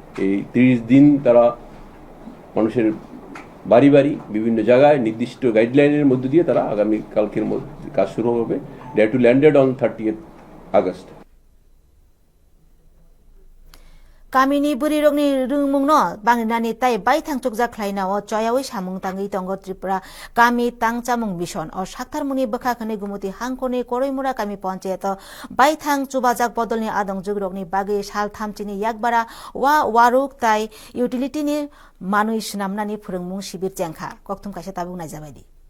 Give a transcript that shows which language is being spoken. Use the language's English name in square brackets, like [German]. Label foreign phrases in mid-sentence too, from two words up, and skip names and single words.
[Bangla] এই 30 দিন তারা মানুষের বাড়ি বাড়ি বিভিন্ন জায়গায় নির্দিষ্ট গাইডলাইনের মধ্য দিয়ে তারা আগামীকালকের মধ্যে কাজ শুরু হবে। [English] They have to landed on 30th August. [Kok Borok] Kamini buri rokni rungmung no banginani tai bai thangchuk ja khlaina o choyawi samung tangi tongo Tripura kami tangchamung mission o saktarmuni bakha khane gumuti hangkoni koroimura kami panchayat bai thang chubajak bodolni adong jugrokni bagi sal thamchini yakbara wa waruk tai utility ni manui snamnani phurungmung sibir jengkha kokthum kaisa tabung najabaidi